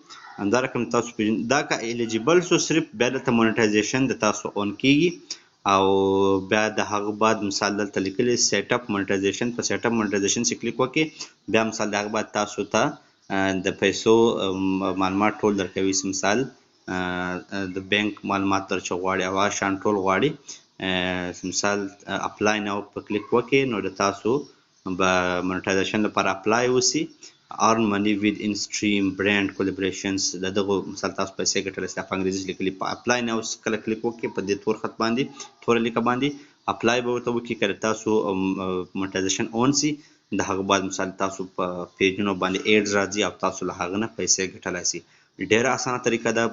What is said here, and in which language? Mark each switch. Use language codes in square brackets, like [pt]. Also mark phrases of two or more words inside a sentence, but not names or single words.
[ps] دا رقم تاسو دا که الیجیبل شو صرف بیا دلته مونټایزیشن د تاسو اون کیږي او بیا د هغه بعد مثال دلته لیکلی [en] set up monetization, [ps] په [en] set up monetization [ps] چې کلیک وکړئ بیا مثال د هغه بعد تاسو ته د پیسو معلومات ټول درکوي. مثال د بانک معلومات در چې غواړي او هغه شان ټول غواړي. مثال [en] apply now [ps] په کلیک وکړئ نو د تاسو به مونټایزیشن لپاره اپلای وسي. [en] earn money with in stream brand collaborations [ps] دغه مثال تاسو پیسې ګټلی سئ په انګریزي لیکلي په [en] apply now [ps] کله کلیک وکړئ په دې تور خط باندې توره لیکه باندې اپلای به ورته وکړئ. کله تاسو [en] monetization on [ps] سي د هغه بعد مثال تاسو په پیجونو باندې ایډز راځي او تاسو له هغه نه پیسې ګټلی سئ. ډېره اسانه طریقه ده.